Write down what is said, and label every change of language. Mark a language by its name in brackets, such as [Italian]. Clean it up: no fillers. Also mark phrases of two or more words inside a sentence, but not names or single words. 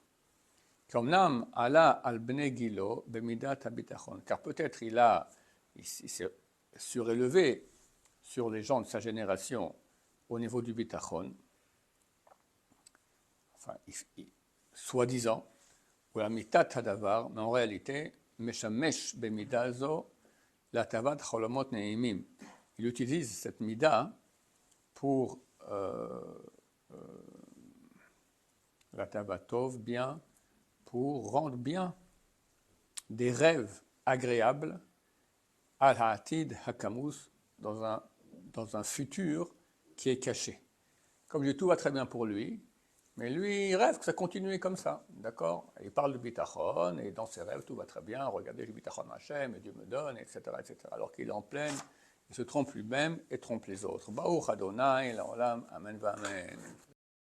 [French] Car peut-être il s'est surélevé sur les gens de sa génération au niveau du bitachon, enfin, soi-disant, ou [Hebrew] לאמיתת הדבר, [French] mais en réalité, [Hebrew] משמש במדה זו להטבת חלומות נעימים. [French] Il utilise cette mida pour [Hebrew] להטבת, [French] bien, pour rendre bien des rêves agréables [Hebrew] על העתיד הכמוס, [French] dans un futur qui est caché. Comme je dis, tout va très bien pour lui, mais lui, il rêve que ça continue comme ça, d'accord? Il parle de bitachon, et dans ses rêves, tout va très bien, regardez, j'ai [Hebrew] בטחון השם, [French] et Dieu me donne, etc., etc. Alors qu'il est en pleine, il se trompe lui-même et trompe les autres. [Hebrew] ברוך אדני לעולם אמן אמן.